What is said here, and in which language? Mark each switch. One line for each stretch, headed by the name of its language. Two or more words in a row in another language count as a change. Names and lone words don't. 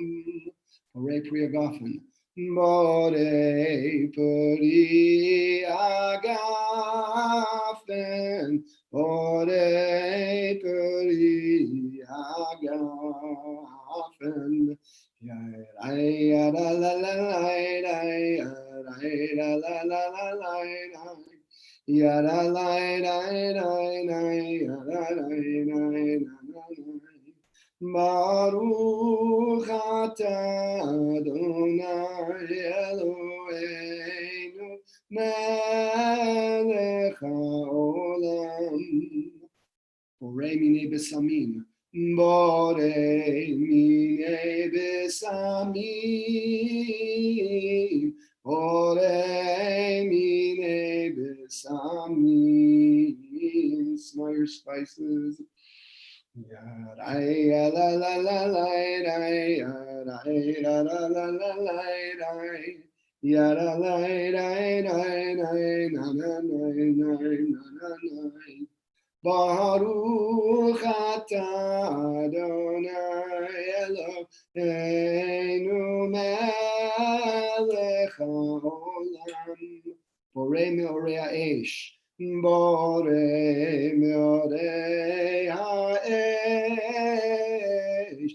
Hebrew: Hooray, Priya Goffin. בורא פרי הגפן. בורא פרי הגפן. Ya la la la la la ya la la ברוך אתה אדני אלוהינו מלך העולם. בורא מיני בשמים. בורא מיני בשמים. בורא מיני בשמים.
English: Smell your spices.
Hebrew: Ya la la la la la ya la la la la la ya la la la ברוך אתה אדני אלוהינו מלך העולם. בורא מאורי האש. בורא מאורי האש.